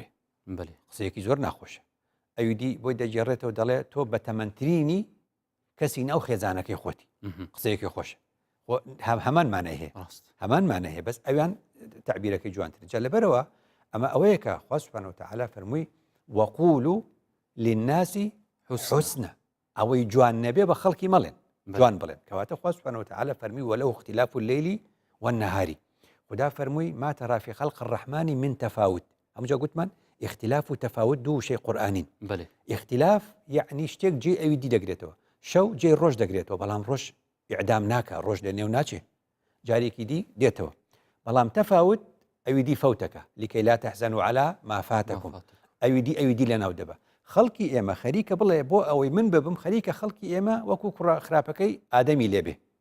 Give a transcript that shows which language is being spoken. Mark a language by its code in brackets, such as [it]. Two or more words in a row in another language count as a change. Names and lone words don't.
[ckb] قسەیەکی زۆر ناخۆشە ئەویدی بۆی دەگێڕێتەوە دەڵێ تۆ بە تەمەنترینی کەسی ناو خێزانەکەی خۆتی قسەیەکی خۆشە هەمان مانای هەیە هەمان مانای هەیە بەس ئەویان تعبیرەکەی جوانتر جا لەبەرەوە ئەمە ئەوەیە کە خوا [ar] سوبحانەهو وتەعالا [ckb] فەرمووی [ar] وقولوا للناس حسنا [ckb] ئەوەی جوان نەبێ بە خەڵکی مەڵێن جوان بڵێن کەواتە خوا [ar] سوبحانەهو وتەعالا [ckb] فەرمووی [ar] وەلەو اختلاف الليل [ckb] والنهار خدا فەرمووی [ar] ما ترى في خلق الرحمن من تفاوت [ckb] هەمووجا گوتمان اختلاف و تەفاوت دوو شەی قورئانین اختلاف یعنی شتێک جێ ئەوی دی دەگرێتەوە شەو جێ ڕۆژ دەگرێتەوە بەڵام ڕۆژ ئیعدام ناکە ڕۆژ لە نێو ناچێ جارێکی دی دێتەوە بەڵام تەفاوت ئەوی دی فەوتەکە لکەی [ar] لا تەحزەنوا عەلا ما فاتەکم [ckb] ئەوی دی لەناو دەبە خەڵکی ئێمە خەریکە بڵێ بۆ ئەوەی من ببم خەریکە خەڵکی ئێمە وەکو خراپەکەی ئادەمی لێبێ